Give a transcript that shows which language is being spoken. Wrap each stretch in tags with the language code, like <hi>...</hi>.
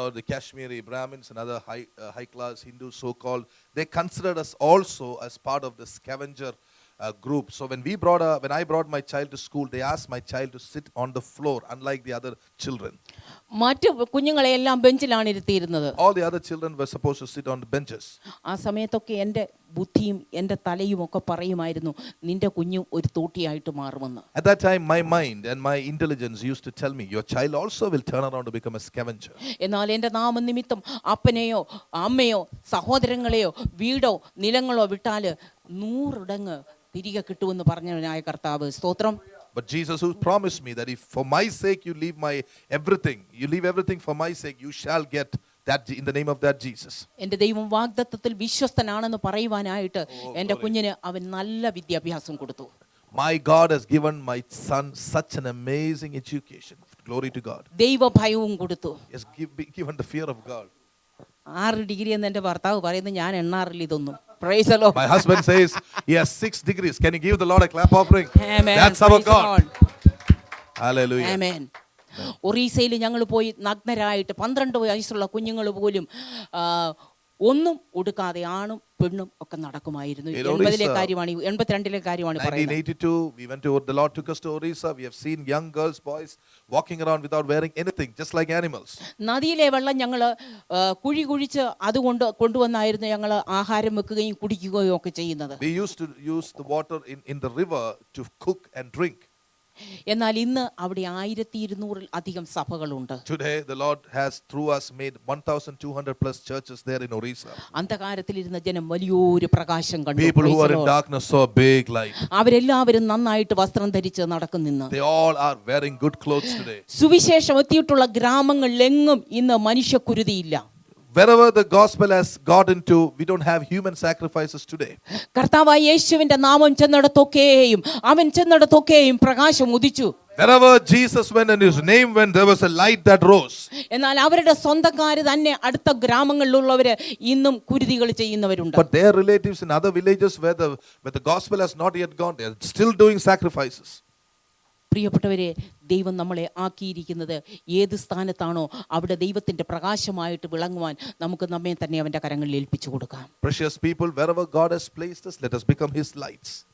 <en>The Kashmiri Brahmins and other high class Hindus, so called, they considered us also as part of the scavenger group. So when I brought my child to school, they asked my child to sit on the floor, unlike the other children.</en> <ml>മറ്റു കുഞ്ഞുങ്ങളെല്ലാം ബെഞ്ചിലാണ് ഇരുത്തിയിരുന്നത്.</ml> <en>All the other children were supposed to sit on the benches.</en> <ml>ആ സമയത്തൊക്കെ എൻ്റെ ബുദ്ധിയും എൻ്റെ തലയും ഒക്കെ പറയുമായിരുന്നു, നിന്റെ കുഞ്ഞു ഒരു തോട്ടിയായിട്ട് മാറുമെന്ന്.</ml> <en>At that time, my mind and my intelligence used to tell me, your child also will turn around to become a scavenger.</en> <ml>എന്നാൽ എൻ്റെ നാമനിമിത്തം അപ്പനെയോ അമ്മയോ സഹോദരങ്ങളെയോ വീടോ നിലങ്ങളോ വിട്ടാൽ 100 ഇടങ്ങ് തിരികെ കിട്ടുമെന്ന് പറഞ്ഞവനായ കർത്താവ് സ്തോത്രം.</ml> <en>But Jesus, who promised me that if for my sake you leave everything for my sake, you shall get that in the name of that Jesus.</en> <ml>എൻ്റെ ദൈവം വാഗ്ദത്തത്തിൽ വിശ്വസ്തനാണെന്ന് പറയുവാനായിട്ട് എൻ്റെ കുഞ്ഞിന് അവൻ നല്ല വിദ്യാഭ്യാസം കൊടുത്തു.</ml> <en>My God has given my son such an amazing education. Glory to God.</en> <ml>ദൈവഭയവും കൊടുത്തു.</ml> <en>He has given the fear of God.</en> <ml>6 degree എന്ന് എൻ്റെ ഭർത്താവ് പറയുന്നത്, ഞാൻ എണ്ണാറില്ല ഇതൊന്നും.</ml> <en>Praise the Lord. My husband says he has 6 degrees. Can you give the Lord a clap offering? Amen. That's our Praise God. the Lord. Hallelujah. Amen.</en> <ml>ഒറീസയിൽ ഞങ്ങൾ പോയി നഗ്നരായിട്ട് 12 വയസ്സുള്ള കുഞ്ഞുങ്ങൾ പോലും ഒന്നും ഉടുക്കാതെ ആണും പെണ്ണും ഒക്കെ നടക്കുമായിരുന്നു. 82 കാര്യമാണ് പറയുന്നത്.</ml> <en>1982 we went to, the Lord took us to Orissa. We have seen young girls, boys walking around without wearing anything, just like animals.</en> <ml>നദിയിലെ വെള്ളം ഞങ്ങൾ കുഴിച്ച് അതുകൊണ്ട് കൊണ്ടുവന്നായിരുന്നു ഞങ്ങൾ ആഹാരം വെക്കുകയും കുടിക്കുകയും ഒക്കെ ചെയ്യുന്നത്.</ml> <en>We used to use the water in the river to cook and drink.</en> <ml>എന്നാൽ ഇന്ന് അവിടെ 1200 അധികം സഭകളുണ്ട്.</ml> <en>Today the Lord has through us made 1200 plus churches there in Orissa.</en> <ml>അന്ധകാരത്തിലിരുന്ന ജനം വലിയൊരു പ്രകാശം കണ്ടു.</ml> <en>People who are in darkness saw a big light.</en> <ml>അവരെല്ലാവരും നന്നായിട്ട് വസ്ത്രം ധരിച്ച് നടക്കുന്നു.</ml> <en>They all are wearing good clothes today.</en> <ml>സുവിശേഷം എത്തിയിട്ടുള്ള ഗ്രാമങ്ങളിലെങ്ങും ഇന്ന് മനുഷ്യക്കുരുതിയില്ല.</ml> <en>Wherever the gospel has got into, we don't have human sacrifices today.</en> <ml>കർത്താവായ യേശുവിന്റെ നാമം ചെന്നിടത്തൊക്കെയും പ്രകാശം ഉദിച്ചു.</ml> <en>Wherever Jesus went and his name went, there was a light that rose.</en> <ml>എന്നാൽ അവരുടെ സ്വന്തക്കാര് തന്നെ അടുത്ത ഗ്രാമങ്ങളിലുള്ളവര് ഇന്നും കുരുതികൾ ചെയ്യുന്നവരുണ്ട്.</ml> <en>But their relatives in other villages where the gospel has not yet gone, they are still doing sacrifices.</en> <ml>പ്രിയപ്പെട്ടവരെ, ദൈവം നമ്മളെ ആക്കിയിരിക്കുന്നത് ഏത് സ്ഥാനത്താണോ അവിടെ ദൈവത്തിന്റെ പ്രകാശമായിട്ട് വിളങ്ങുവാൻ നമുക്ക് നമ്മെ തന്നെ അവന്റെ കരങ്ങളിൽ ഏൽപ്പിച്ചു കൊടുക്കാം.</ml> <en>Precious people, wherever God has placed us, let us become his lights.</en>